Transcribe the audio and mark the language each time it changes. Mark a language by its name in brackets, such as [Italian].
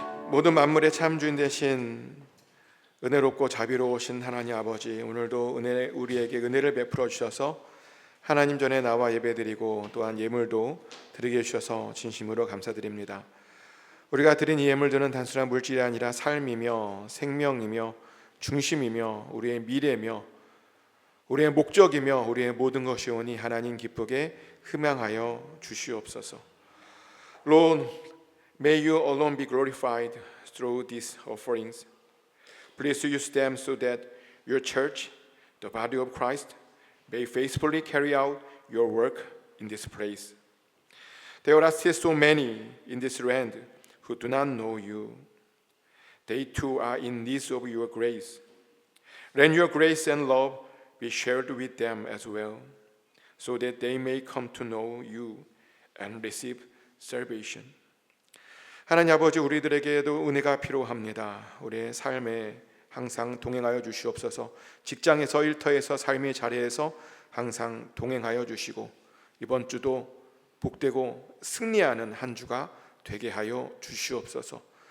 [Korean] 모든 만물의 참 주인 되신 은혜롭고 자비로우신 하나님 아버지, 오늘도 우리에게 은혜를 베풀어 주셔서 하나님 전에 나와 예배드리고 또한 예물도 드리게 해주셔서 진심으로 감사드립니다. 우리가 드린 이 예물들은 단순한 물질이 아니라 삶이며 생명이며 중심이며 우리의 미래며 우리의 목적이며 우리의 모든 것이오니 하나님 기쁘게 흠양하여 주시옵소서. [English] Lord, may you alone be glorified through these offerings. Please use them so that your church, the body of Christ, may faithfully carry out your work in this place. There are still so many in this land who do not know you. They too are in need of your grace. Let your grace and love be shared with them as well, so that they may come to know you and receive salvation. [Korean] 하나님 아버지, 우리들에게도 은혜가 필요합니다. 우리의 삶에 항상 동행하여 주시옵소서. 직장에서, 일터에서, 삶의 자리에서 항상 동행하여 주시고 이번 주도 복되고 승리하는 한 주가 되게 하여 주시옵소서.